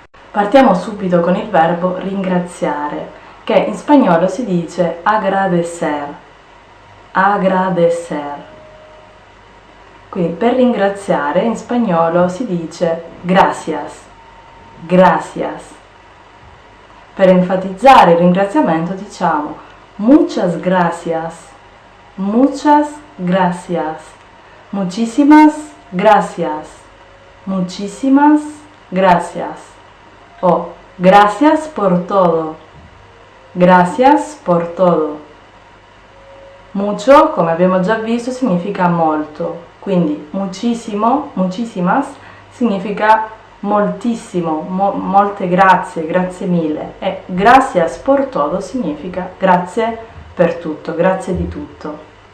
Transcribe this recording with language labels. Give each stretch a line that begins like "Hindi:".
Italian: Partiamo subito con il verbo ringraziare, che in spagnolo si dice agradecer.
Spanish: Agradecer.
Italian: Quindi per ringraziare in spagnolo si dice
Spanish: gracias, gracias.
Italian: Per enfatizzare il ringraziamento diciamo
Spanish: muchas gracias, muchas gracias, muchísimas gracias,
Italian: muchísimas gracias.
Spanish: O gracias por todo, gracias por todo. Mucho,
Italian: come abbiamo già visto, significa molto. Quindi
Spanish: muchísimo, muchísimas
Italian: significa moltissimo, molte grazie, grazie mille, e
Spanish: gracias por todo
Italian: significa grazie per tutto, grazie di tutto.